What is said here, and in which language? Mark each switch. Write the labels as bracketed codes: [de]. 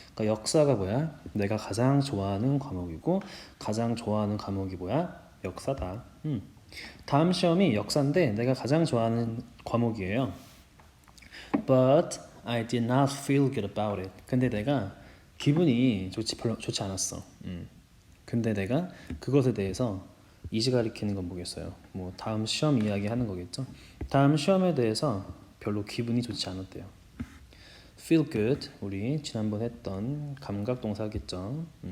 [ko] 그러니까 역사가 뭐야? 내가 가장 좋아하는 과목이고, 가장 좋아하는 과목이 뭐야? 역사다. 다음 시험이 역사인데 내가 가장 좋아하는 과목이에요. [en] But I did not feel good about it. [ko] 근데 내가 기분이 별로 좋지 않았어. 근데 내가 그것에 대해서 이제 가리키는 건 뭐겠어요? 뭐 다음 시험 이야기하는 거겠죠? 다음 시험에 대해서 별로 기분이 좋지 않았대요. Feel good, 우리 지난번 했던 감각 동사겠죠?